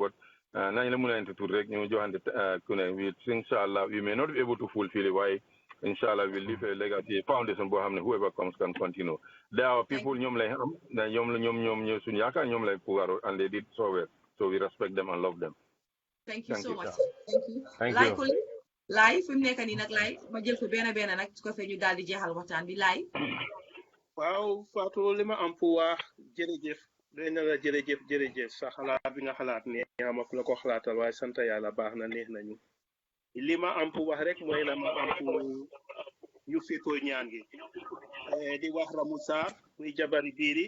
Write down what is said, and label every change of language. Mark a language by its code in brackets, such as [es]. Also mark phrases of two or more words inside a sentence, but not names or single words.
[en] But we think, inshallah, we may not be able to fulfill it. Why? Inshallah, we'll leave a legacy, a foundation, whoever comes can continue. There are people, and they did so well. So we respect them and love them. Thank you so much. Thank you. [wo] Live fi mu nekk nii nag live ma jël ko benn nag su ko fee ñu daal di jeexal waxtaan bi live. waaw Fatou li ma am pour wax jërëjëf dañ na la jërëjëf sa xalaat bi nga xalaat ne ama ku la ko xalaatal waaye sant yàlla baax na neex nañu li ma am pour wax rek mooy la ma am pour ñu féetoo ñaan gi di wax Ramou Sarr muy jabari biiri